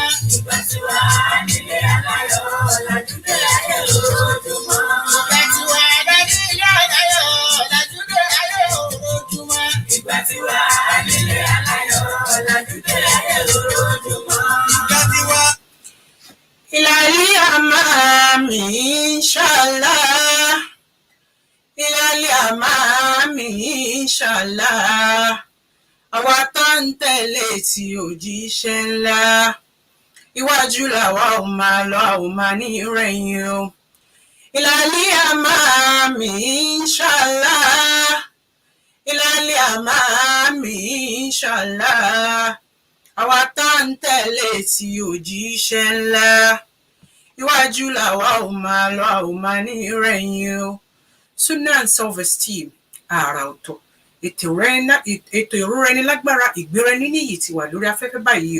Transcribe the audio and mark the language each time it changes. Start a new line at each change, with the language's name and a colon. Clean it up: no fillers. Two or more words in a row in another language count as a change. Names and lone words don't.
Yoruba: Ìgbà tí wà ládílé aláyọ̀, ọ̀làjúdé ayé ojúmọ́. Ìgbà tí wà ládílé aláyọ̀, ọ̀làjúdé ayé ojúmọ́. Ìgbà tí wà ládílé aláyọ̀, ọ̀làjúdé ayé ojúmọ́. Ìgbà tí wà.
Arabic: إلى الأمام إن شاء الله. إلى الأمام إن شاء الله.
Yoruba: Àwa tá ń tẹ̀lé tí òjíṣẹ́ ńlá. Iwájú làwa ò máa lọ, a ò máa ní ìrẹ̀yìn o.
Arabic: إلى الأمام إن شاء الله. إلى الأمام إن شاء الله.
Yoruba: Àwa tá ń tẹ̀lé tí òjíṣẹ́ ńlá. Iwájú làwa ò máa lọ, a ò máa ní ìrẹ̀yìn o. Sunnah and Self-Esteem, àrà ọ̀tọ̀. Ètò ìrora ẹni lágbára, ìgbéra ẹni níyì ti wà lórí afẹ́fẹ́ báyìí o.